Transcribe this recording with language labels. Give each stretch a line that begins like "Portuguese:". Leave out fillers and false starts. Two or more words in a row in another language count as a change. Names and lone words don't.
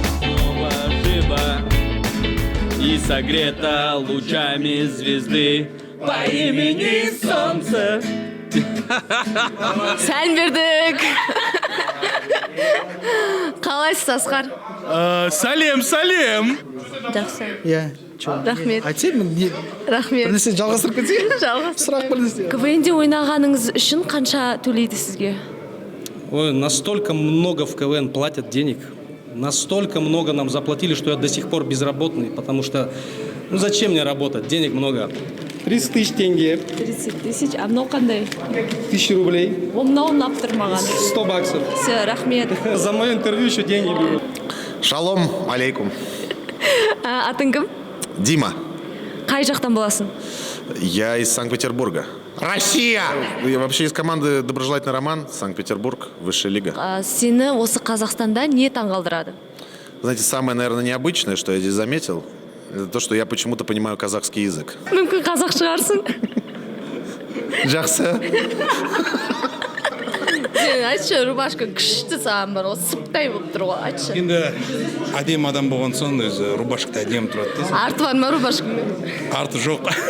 Russian: И согрета лучами звезды, по имени Солнце.
Kazakh: Сәлем бердік. Қалайсыз, Асқар? Сәлем. Жақсы. Иә, Рахмет. айтсайын мен Рахмет. бірнәрсе жалғастырып кетсек. Жалғастырып. Сұрақ бірнәрсе. КВН-де ойнағаныңыз үшін қанша төлейді сізге? Ой,
Russian: настолько много в КВН платят денег, настолько много нам заплатили, что я до сих пор безработный, потому что, ну зачем мне работать, денег много. 30 тысяч тенге,
Kazakh: 30 тысяч, а мынау қандай?
Russian: 1000 рублей,
Kazakh: Ол мынау ұнап тұр маған.
Russian: 100 баксов.
Kazakh: Все, рахмет.
Russian: За мое интервью еще деньги берут.
Hebrew: Шалом алейкум.
Kazakh: Атың кім? Дима, Қай жақтан боласың?
Russian: я из Санкт-Петербурга. Россия! Я вообще из команды «Доброжелательный роман», Санкт-Петербург, высшая лига.
Kazakh: Сені осы Қазақстанда не таңғалдырады?
Russian: Знаете, самое, наверное, необычное, что я здесь заметил, это то, что я почему-то понимаю казахский язык.
Kazakh: Мүмкін қазақ шығарсың? Жақсы. Сен айтшы, рубашка күшті саған бар, осы сыптай болып тұр ғой, айтшы. Енді әдем адам болған соң өзі рубашкада әдем тұрады дейсің. Арты бар ма рубашкаңның? Арты жоқ.